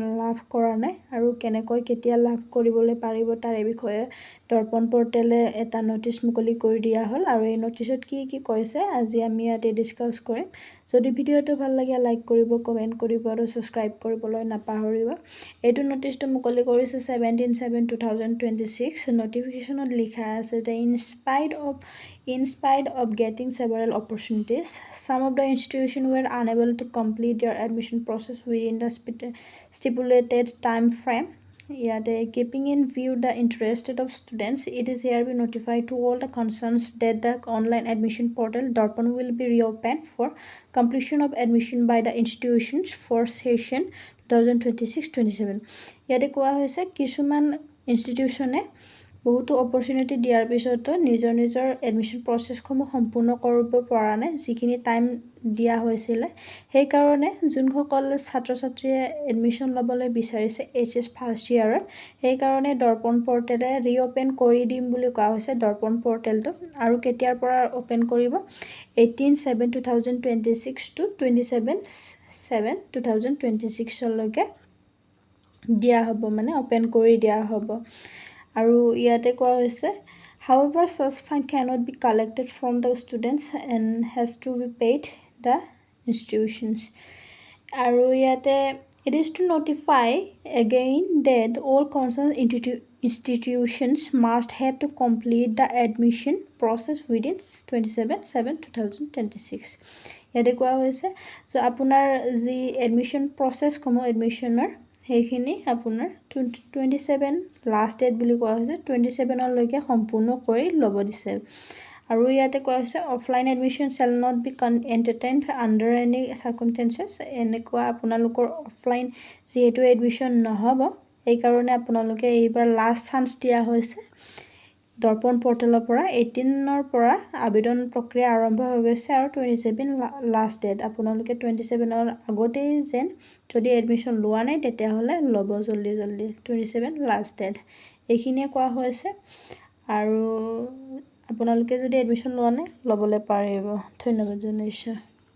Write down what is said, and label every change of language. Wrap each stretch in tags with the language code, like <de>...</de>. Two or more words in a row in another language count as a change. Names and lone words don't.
<as>লাভ কৰা নাই আৰু কেনেকৈ কেতিয়া লাভ কৰিবলৈ পাৰিব তাৰ বিষয়ে দৰ্পণ পৰ্টেলে এটা নটিচ মুকলি কৰি দিয়া হ'ল আৰু এই নটিচত কি কৈছে আজি আমি ইয়াতে ডিসকাস কৰিম যদি ভিডিওটো ভাল লাগে লাইক কৰিব কমেন্ট কৰিব আৰু সাবস্ক্ৰাইব কৰিবলৈ নাপাহৰিব এইটো নটিচটো মুকলি কৰিছে 17/7/2026 নোটিফিকেশনত লিখা আছে যে</as> <en>in spite of getting several opportunities some of the institutions were unable to complete their admission process within the stipulated time frame. Keeping in view the interest of students, it is hereby notified to all the concerns that the online admission portal Darpan will be reopened for completion of admission by the institutions for session 2026-27.</en> <as>কোৱা হৈছে কিছুমান ইনষ্টিটিউচনে বহুতো অপৰচুনিটি দিয়াৰ পিছতো নিজৰ</as> <en>admission processসমূহ</en> <as>সম্পূৰ্ণ কৰিব পৰা নাই যিখিনি টাইম দিয়া হৈছিল সেই কাৰণে যোনসকল ছাত্ৰ-ছাত্ৰীয়ে এডমিশ্যন ল'বলৈ বিচাৰিছে HS</as> <en>first yearত</en> <as>সেই কাৰণে দৰ্পণ পৰ্টেলে ৰিঅপেন কৰি দিম বুলি কোৱা হৈছে দৰ্পণ পৰ্টেলটো আৰু কেতিয়াৰ পৰা ওপেন কৰিব 18/7/2026 to</as> <en>27/7/2026</en> <as>লৈকে দিয়া হ'ব মানে ওপেন কৰি দিয়া হ'ব আৰু ইয়াতে কোৱা হৈছে</as> <en>however such fine cannot be collected from the students and has to be paid the institutions</en> <as>আৰু ইয়াতে</as> <en>it is to notify again that all concerned institutions must have to complete the admission process within 27/7/2026</en> <as>ইয়াতে কোৱা হৈছে</as> <en>so</en> <as>আপোনাৰ যি এডমিশ্যন প্ৰসেছ কমো এডমিশ্যনৰ সেইখিনি আপোনাৰ 27</as> <en>last date</en> <as>বুলি কোৱা হৈছে 27 লৈকে সম্পূৰ্ণ কৰি ল'ব দিছে আৰু ইয়াতে কোৱা হৈছে</as> <en>offline admission shall not be entertained under any circumstances</en> <as>এনেকুৱা আপোনালোকৰ অফলাইন যেহেতু এডমিশ্যন নহব এই কাৰণে আপোনালোকে এইবাৰ</as> <en>last chance</en> <as>দিয়া হৈছে দৰ্পণ পৰ্টেলৰ পৰা 18 পৰা আবেদন প্ৰক্ৰিয়া আৰম্ভ হৈ গৈছে আৰু 27</as> <en>last date</en> <as>আপোনালোকে 27 আগতেই যেন যদি এডমিশ্যন লোৱা নাই তেতিয়া হলে ল'ব জলদি 27</as> <en>last date</en> <as>এইখিনিয়ে কোৱা হৈছে আৰু আপোনালোকে যদি এডমিশ্যন লোৱা নাই ল'বলৈ পাৰিব ধন্যবাদ জনাইছো</as>